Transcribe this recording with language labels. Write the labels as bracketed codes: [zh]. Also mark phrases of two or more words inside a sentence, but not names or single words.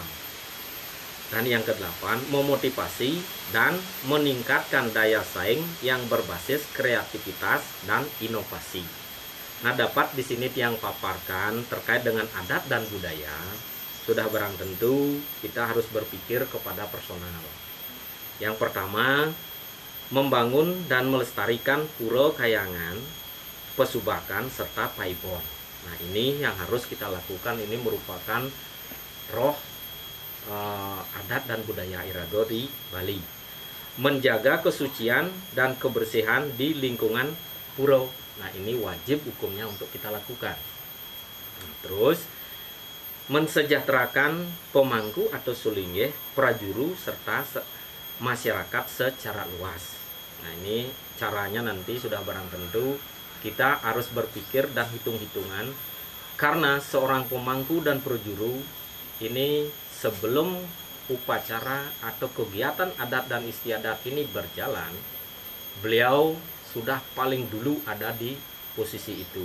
[id] Dan yang kedelapan, memotivasi dan meningkatkan daya saing yang berbasis kreativitas dan inovasi. Nah, dapat di sini yang paparkan terkait dengan adat dan budaya, sudah barang tentu kita harus berpikir kepada personal. Yang pertama, membangun dan melestarikan pura kayangan, pesubakan, serta paibon. Nah, ini yang harus kita lakukan. Ini merupakan roh adat dan budaya Irago di Bali. Menjaga kesucian dan kebersihan di lingkungan pura. Nah, ini wajib hukumnya untuk kita lakukan. Terus, mensejahterakan pemangku atau sulinggih, prajuru, serta masyarakat secara luas. Nah, ini caranya nanti sudah barang tentu kita harus berpikir dan hitung-hitungan, karena seorang pemangku dan prajuru ini sebelum upacara atau kegiatan adat dan istiadat ini berjalan, beliau sudah paling dulu ada di posisi itu.